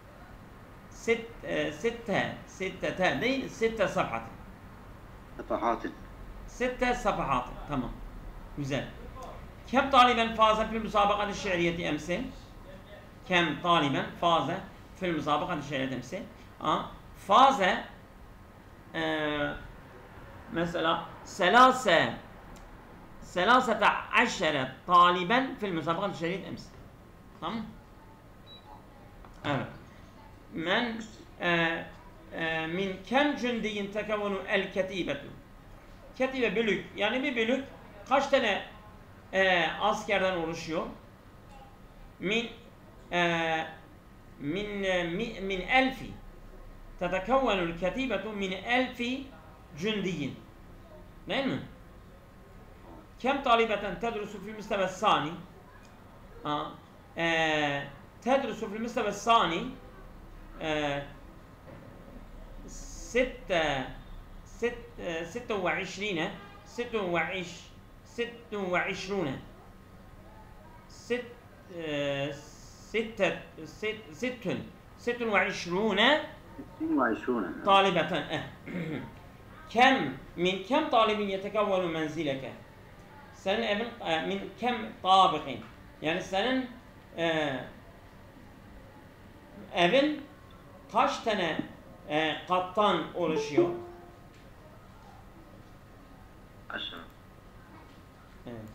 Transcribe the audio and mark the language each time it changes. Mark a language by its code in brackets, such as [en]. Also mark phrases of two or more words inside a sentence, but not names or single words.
[tr] 6 değil 6 safhatin. 6 safahatin. Tamam. Güzel. [ar] كم طالبا فاز في المسابقة الشعرية أمس? كم طالبا فاز في المسابقة الشعرية أمس? فاز مثلا 13 طالبا في المسابقة الشهيرة أمس. تمام؟ من كم جندي تكون الكتيبة؟ [tr] Ketibe bölük, yani bir bölük kaç tane askerden oluşuyor? [ar] من ألف تتكون الكتيبة من 1000 جندي. [tr] değil mi? [ar] كم طالبة تدرس في المستوى الثاني؟ تدرس في المستوى الثاني 26 طالبة. من كم طالب يتكون منزلك؟ [tr] senin evin [ar] من كم طابق, [tr] yani senin evin kaç tane kattan oluşuyor? 10. Evet.